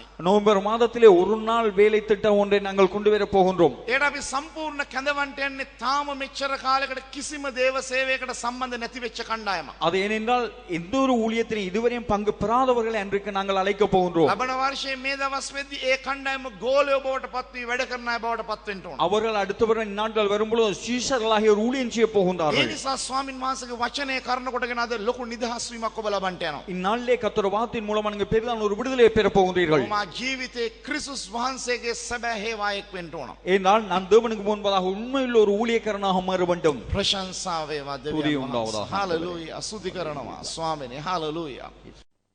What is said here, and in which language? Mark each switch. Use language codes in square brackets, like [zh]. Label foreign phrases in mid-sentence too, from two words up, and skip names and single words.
[ta] நவம்பர் மாதத்திலே ஒரு நாள் வேலை திட்டம் ஒன்றை நாங்கள் கொண்டு வர போகின்றோம். [si] ඒකට අපි සම්පූර්ණ කැඳවන්නට යන්නේ තාම මෙච්චර කාලයකට කිසිම දේව සේවයකට සම්බන්ධ නැති වෙච්ච කණ්ඩායමක්. [ta] அது ஏனென்றால் எந்த ஒரு ஊழியத்திலும் இதுவரையும் பங்கு பெறாதவர்களை அன்றைக்கு நாங்கள் அழைக்க போகின்றோம். [si] ලබන වර්ෂයේ මේ දවස් වෙද්දී ඒ කණ්ඩායම ගෝලයෝ බවට පත් වී වැඩ කරන අය බවට පත් වෙන්න ඕන. [ta] அவர்கள் அடுத்த வருடம் நாட்கள் வரும்பொழுது சீஷர்களாகிய ஒரு ஊழியம் செய்ய [si] ඒ [ta] போகின்றார்கள். [si] නිසා ස්වාමින් වහන්සේගේ වචනේ කරන කොටගෙන අද ලොකු නිදහස් වීමක් ඔබ ලබන්නට යනවා. [ta] இந்நாளிலே கர்த்தருடைய வார்த்தையின் மூலமா நீங்க பெரிதான ஒரு விடுதலையை பெற போகின்றீர்கள். [si] මා ජීවිතේ ක්‍රිස්තුස් වහන්සේගේ සැබෑ හේවායෙක් වෙන්න ඕන. [ta] ஏனால் நான் தேவனுக்கு முன்பதாக உண்மையுள்ள ஒரு ஊழியக்காரனாக மாற வேண்டும். [si] ප්‍රශංසාව වේවා තුති දෙවියන් උண்டாවදා. වහන්සේ. හalleluya. අසුති කරනවා ස්වාමිනේ. හalleluya.